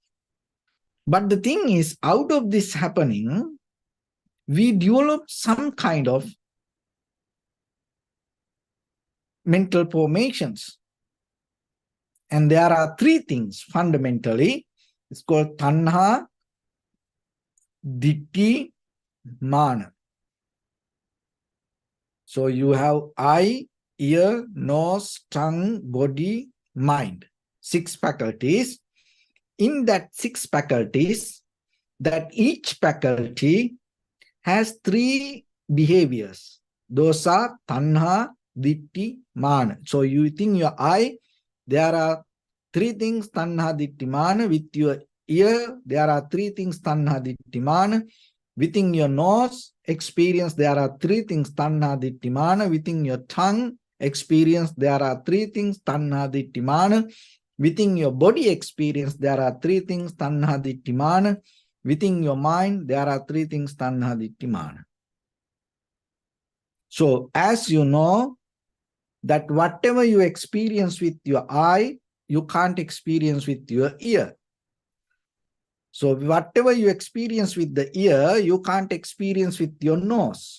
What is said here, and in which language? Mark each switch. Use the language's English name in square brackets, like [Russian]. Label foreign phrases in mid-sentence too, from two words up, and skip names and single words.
[English] But the thing is, out of this happening, we develop some kind of mental formations. And there are 3 things fundamentally. It's called [Pali] tanha, ditthi, mana. [English] So you have eye, ear, nose, tongue, body, mind. 6 faculties. In that 6 faculties, that each faculty has 3 behaviors. Those are [Pali] tanha, ditthi, mana. [English] So you think your eye, there are 3 things, [Pali] tanha, ditthi, mana. [English] With your ear, there are 3 things, [Pali] tanha, ditthi, mana. [English] Within your nose experience, there are 3 things, [Pali] tanha, ditthi, mana. [English] Within your tongue experience, there are 3 things, [Pali] tanha, ditthi, mana. [English] Within your body experience, there are 3 things, [Pali] tanha, ditthi, mana. [English] Within your mind, there are 3 things, [Pali] tanha, ditthi, mana. [English] So as you know, that whatever you experience with your eye, you can't experience with your ear. So whatever you experience with the ear, you can't experience with your nose.